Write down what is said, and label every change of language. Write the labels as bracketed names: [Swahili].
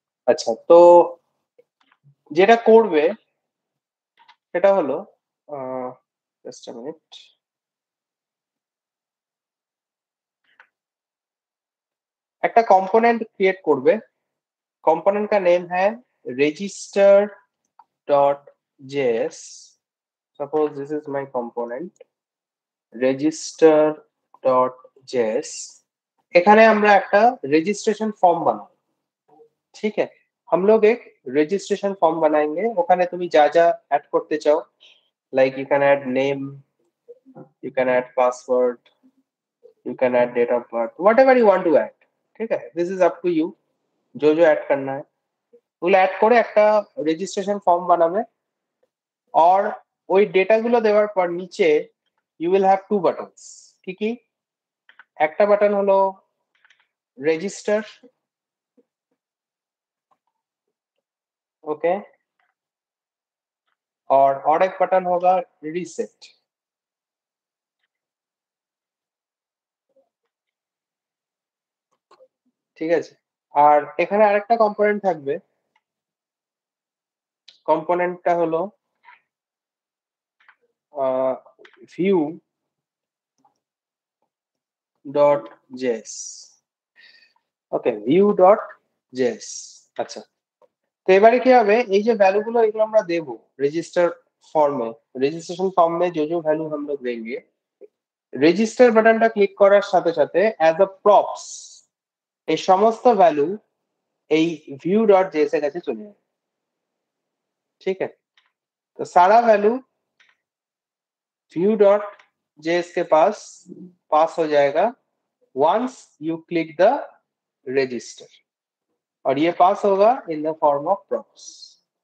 [Bangla] আচ্ছা, তো যেটা করবে সেটা হলো জাস্ট আ মিনিট। একটা कंपोनेंट क्रिएट করবে। [Hindi] कंपोनेंट का नेम है register.js। [English] suppose this is my component register.js। [Bangla] এখানে আমরা একটা রেজিস্ট্রেশন ফর্ম বানাবো। [Hindi] ठीक है, हम लोग एक registration form बनाएंगे। [Bangla] ওখানে তুমি যা যা [English] Add করতে চাও, like you can add name, you can add password, you can add date of birth, whatever you want to add। [Hindi] ठीक है, [English] this is up to you। [Hindi] जो जो ऐड करना है [Bangla] ওগুলো ऐड করে একটা রেজিস্ট্রেশন ফর্ম বানাবে। और ওই ডেটা গুলো দেওয়ার পর নিচে [English] you will have two buttons। [Bangla] কি কি? একটা বাটন হলো রেজিস্টার, ओके, [Hindi] और एक बटन होगा रीसेट। [Bangla] ঠিক আছে, আর এখানে আরেকটা কম্পোনেন্ট থাকবে। কম্পোনেন্টটা হলো view.js। ওকে, view.js। আচ্ছা, তো এবারে কি হবে, এই যে ভ্যালু গুলো এগুলো আমরা দেবো রেজিস্টার फॉर्म में, রেজিস্ট্রেশন ফর্ম में [Hindi] जो जो वैल्यू हम लोग देंगे, [Bangla] রেজিস্টার বাটনটা ক্লিক করার সাথে সাথে অ্যাজ আ প্রপস এই সমস্ত ভ্যালু এই view.js এর কাছে চলে যাবে। [Hindi] ठीक है, तो सारा वैल्यू view.js के पास हो जाएगा [English] once you click the register, [Hindi] और ये पास होगा [English] in the form of props।